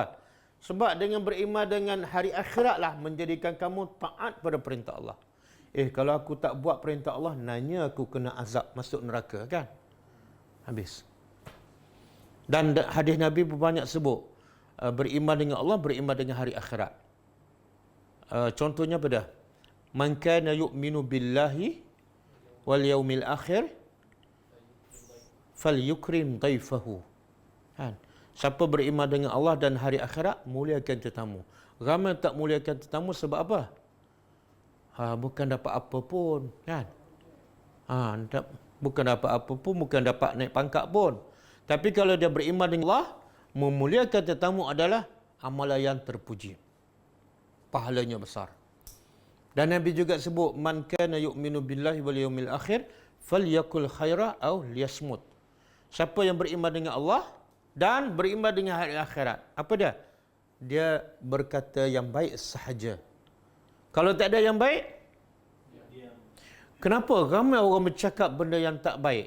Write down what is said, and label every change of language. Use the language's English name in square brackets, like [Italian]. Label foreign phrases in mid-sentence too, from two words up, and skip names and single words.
[Malay] Sebab dengan beriman dengan hari akhiratlah menjadikan kamu taat pada perintah Allah. Kalau aku tak buat perintah Allah, nanya aku kena azab, masuk neraka kan? Habis. Dan hadis Nabi banyak sebut beriman dengan Allah, beriman dengan hari akhirat. Contohnya apa dah? [Arabic] من كان يؤمن بالله واليوم الآخر فليكرم ضيفه. [Malay] Kan? Siapa beriman dengan Allah dan hari akhirat, muliakan tetamu. Ramai tak muliakan tetamu sebab apa? Bukan dapat apa pun, kan? Bukan dapat apa pun, bukan dapat naik pangkat pun. Tapi kalau dia beriman dengan Allah, memuliakan tetamu adalah amalan yang terpuji. Pahalanya besar. Dan Nabi juga sebut, [Arabic] من كان يؤمن بالله واليوم الآخر فليقل خيرا أو ليصمت. [Malay] Siapa yang beriman dengan Allah dan beriman dengan hari akhirat, apa dia? Dia berkata yang baik sahaja. Kalau tak ada yang baik, kenapa ramai orang bercakap benda yang tak baik?